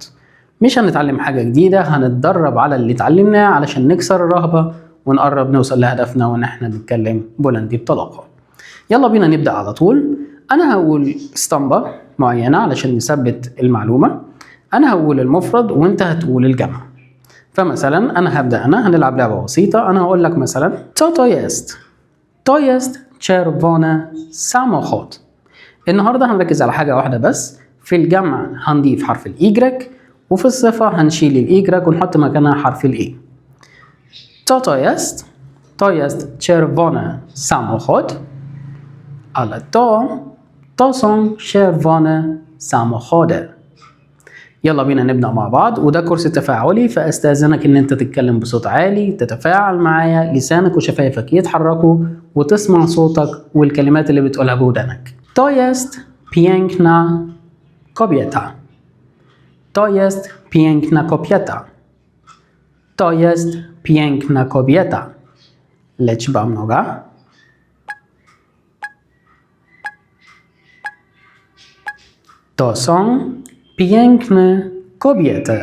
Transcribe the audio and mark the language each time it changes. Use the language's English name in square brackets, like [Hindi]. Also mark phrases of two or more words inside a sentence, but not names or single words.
[Arabic] مش هنتعلم حاجة جديدة، هنتدرب على اللي اتعلمناه علشان نكسر الرهبة ونقرب نوصل لهدفنا وان احنا نتكلم بولندي بطلاقة. يلا بينا نبدأ على طول. أنا هقول اسطمبة معينة علشان نثبت المعلومة، أنا هقول المفرد وأنت هتقول الجمع. فمثلا أنا هنلعب لعبة بسيطة، أنا هقول لك مثلا [Polish] To jest czerwone samochód. [Arabic] النهاردة هنركز على حاجة واحدة بس، في الجمع هنضيف حرف الإيجريك وفي الصفة هنشيل الإيجريك ونحط مكانها حرف الإي. [Polish] To jest czerwone samochód, ale to są czerwone samochody. [Arabic] يلا بينا نبدأ مع بعض، وده كورس تفاعلي فاستأذنك ان انت تتكلم بصوت عالي، تتفاعل معايا، لسانك وشفايفك يتحركوا وتسمع صوتك والكلمات اللي بتقولها بودانك. [Polish] To jest piękna kobieta. To jest piękna kobieta. To jest piękna kobieta. Liczba mnoga. To są piękne kobiety.